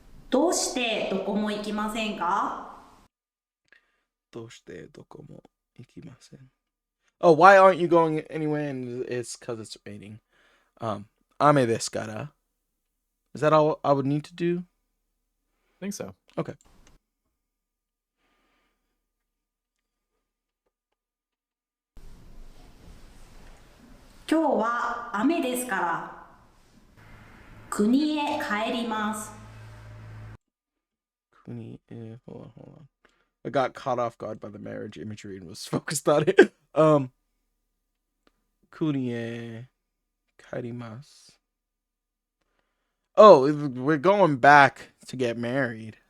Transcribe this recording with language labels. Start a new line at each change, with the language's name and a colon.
Japanese: どうしてどこも行きませんか？どうしてどこも行きません?
English: Oh, why aren't you going anywhere? And it's because it's raining.
Japanese: 雨ですから.
English: Is that all I would need to do? I think so. Okay.
Japanese: 今日は雨ですから、国へ帰ります。
English: Hold on. I got caught off guard by the marriage imagery and was focused on it.
Japanese: Kunie kairimasu.
English: Oh, we're going back to get married.